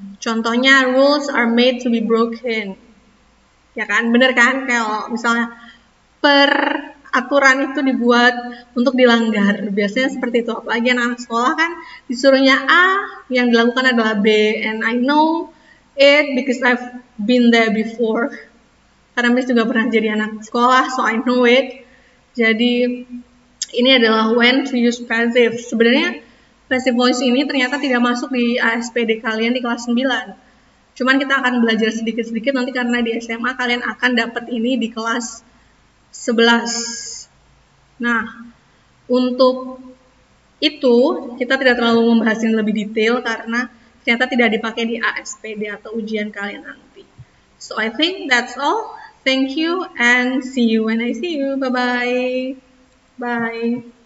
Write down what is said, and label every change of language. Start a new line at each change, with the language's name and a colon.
Indonesian: Contohnya,
English: rules are made to be broken.
Indonesian: Ya kan, bener kan? Kalau misalnya peraturan itu dibuat untuk dilanggar. Biasanya seperti itu. Apalagi anak sekolah kan disuruhnya A, yang dilakukan adalah B.
English: And I know it because I've been there before.
Indonesian: Karena Miss juga pernah jadi anak sekolah,
English: so I know it.
Indonesian: Jadi ini adalah
English: when to use passive.
Indonesian: Sebenarnya passive voice ini ternyata tidak masuk di ASPD kalian di kelas 9. Cuman kita akan belajar sedikit-sedikit nanti karena di SMA kalian akan dapat ini di kelas 11. Nah, untuk itu kita tidak terlalu membahas ini lebih detail karena ternyata tidak dipakai di ASPD atau ujian kalian nanti.
English: So I think that's all. Thank you and see you when I see you. Bye-bye. Bye.